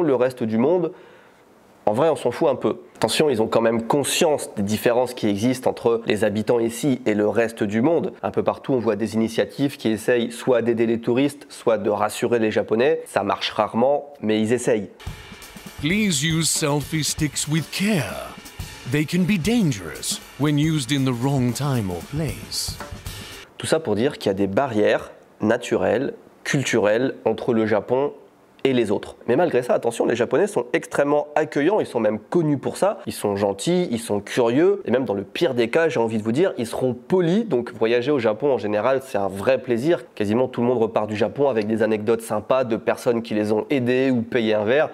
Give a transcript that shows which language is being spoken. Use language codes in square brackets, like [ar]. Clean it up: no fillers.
[fr] Le reste du monde, en vrai, on s'en fout un peu. Attention, ils ont quand même conscience des différences qui existent entre les habitants ici et le reste du monde. Un peu partout, on voit des initiatives qui essayent soit d'aider les touristes, soit de rassurer les Japonais. Ça marche rarement, mais ils essayent. [en] Please use selfie sticks with care. They can be dangerous when used in the wrong time or place. [fr] Tout ça pour dire qu'il y a des barrières naturelles, culturelles entre le Japon et les autres. Mais malgré ça, attention, les Japonais sont extrêmement accueillants, ils sont même connus pour ça. Ils sont gentils, ils sont curieux, et même dans le pire des cas, j'ai envie de vous dire, ils seront polis. Donc voyager au Japon en général, c'est un vrai plaisir. Quasiment tout le monde repart du Japon avec des anecdotes sympas de personnes qui les ont aidés ou payé un verre.